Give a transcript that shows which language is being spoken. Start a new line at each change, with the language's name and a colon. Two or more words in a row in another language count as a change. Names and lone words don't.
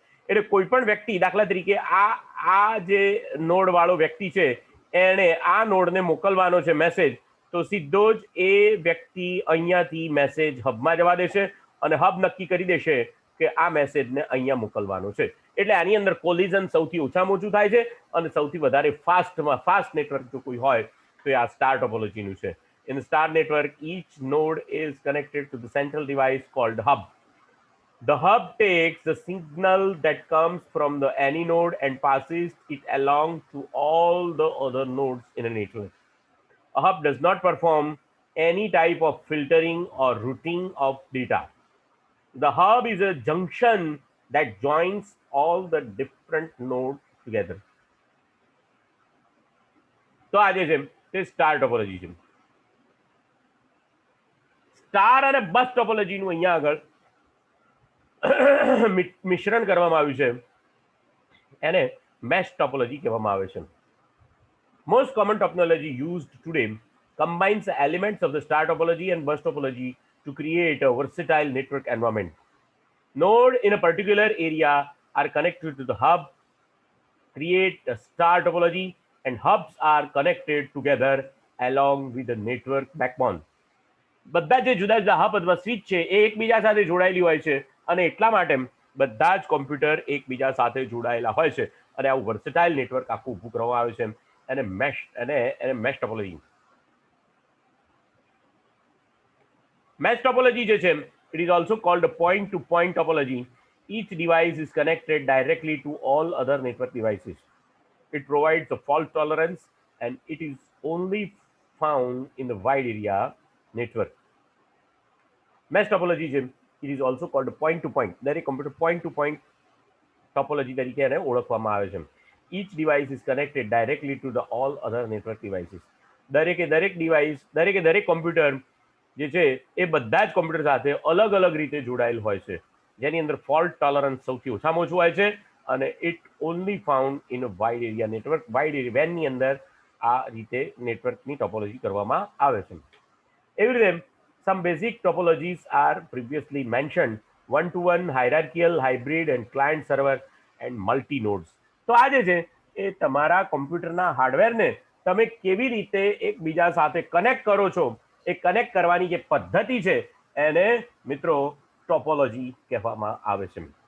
Gujarati: એટલે કોઈ પણ વ્યક્તિ, દાખલા તરીકે આ જે નોડ વાળો વ્યક્તિ છે એણે આ નોડને મોકલવાનો છે મેસેજ, તો સીધો જ એ વ્યક્તિ અહીંયાથી મેસેજ હબમાં જવા દેશે અને હબ નક્કી કરી દેશે કે આ મેસેજને અહીંયા મોકલવાનો છે. એટલે આની અંદર કોલિઝન સૌથી ઓછામાં ઓછું થાય છે અને સૌથી વધારે
English: fast network
Gujarati: જો કોઈ હોય તો એ આ સ્ટાર ટોપોલોજીનું છે.
English: In the star network, each node is connected to the central device called hub. The hub takes the signal that comes from the any node and passes it along to all the other nodes in a network. A hub does not perform any type of filtering or routing of data. The hub is a junction that joins all the different nodes together.
Gujarati: તો આ જે છે તે
English: star topology
Gujarati: છે. સ્ટાર અને બસ ટોપોલોજીનું અહીંયા આગળ મિશ્રણ કરવામાં આવ્યું છે, એને
English: mesh topology
Gujarati: કહેવામાં આવે છે.
English: Most common topology used today combines the elements of the star topology and bus topology to create a versatile network environment. Nodes in a particular area are connected to the hub, create a star topology, and hubs are connected together along with the network backbone.
Gujarati: બધા જે જુદા જુદા હબ અથવા સ્વિચ છે એ એકબીજા સાથે જોડાયેલી હોય છે અને એટલા માટે બધા જ કોમ્પ્યુટર એકબીજા સાથે જોડાયેલા હોય છે અને આવું
English: versatile network
Gujarati: આખું ઊભું કરવામાં આવે છે એને મેશ ટોપોલોજી. મેશ ટોપોલોજી જે છે
English: it is also called a point to point topology. Each device is connected directly to all other network devices. It provides a fault tolerance and it is only found in the wide area network. Mesh topology છે it is also called a point to point.
Gujarati: દરેક કમ્પ્યુટર
English: point to point topology
Gujarati: તરીકે એને ઓળખવામાં આવે છે.
English: Each device is connected directly to the all other network devices.
Gujarati: દરેક કમ્પ્યુટર જે છે એ બધા જ કમ્પ્યુટર સાથે અલગ અલગ રીતે જોડાયેલ હોય છે, જેની અંદર
English: fault tolerance
Gujarati: સૌથી ઓછામાં ઓછું હોય છે અને
English: it only found in a wide area network. wide area
Gujarati: વેનની અંદર આ રીતે નેટવર્કની ટોપોલોજી કરવામાં આવે છે. એવી રીતે
English: some basic topologies are previously mentioned: one-to-one, hierarchical, hybrid, and client server and multi nodes.
Gujarati: તો આ જે છે એ તમારા કમ્પ્યુટરના હાર્ડવેરને તમે કેવી રીતે એકબીજા સાથે કનેક્ટ કરો છો એ કનેક્ટ કરવાની જે પદ્ધતિ છે એને મિત્રો ટોપોલોજી કહેવામાં આવે છે.